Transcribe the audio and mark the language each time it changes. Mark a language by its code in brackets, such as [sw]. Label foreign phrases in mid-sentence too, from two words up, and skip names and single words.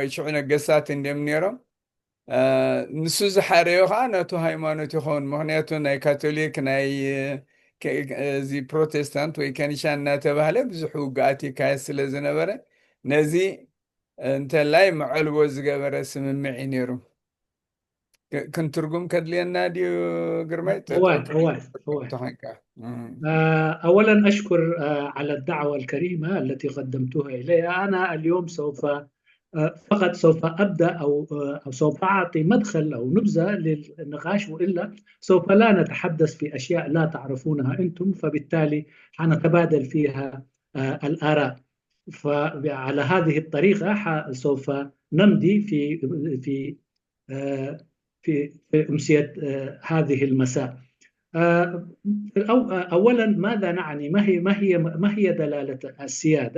[ti] ሽዑ ነገስታት እንድም ነይሮም ንሱ ዝሓረዮ ከዓ ነቱ ሃይማኖት ይኸውን ምክንያቱ ናይ ካቶሊክ ናይ እዚ ፕሮቴስታንት ወይ ከኒሻ እናተባህለ ብዙሕ ውግኣት ይካየድ ስለ ዝነበረ ነዚ እንተላይ መዕልቦ ዝገበረ ስምምዕ እዩ ነይሩ كنترجم كدلينا ديو جرميت [ar] هو أولا أشكر على الدعوة الكريمة التي قدمتوها إلي أنا اليوم فقط سوف أبدأ أو سوف أعطي مدخل أو نبذة للنقاش وإلا سوف لا نتحدث في أشياء لا تعرفونها أنتم فبالتالي حنتبادل فيها الآراء فعلى هذه الطريقة سوف نمضي في أمسية هذه المساء أولا ماذا نعني ما هي دلالة السيادة؟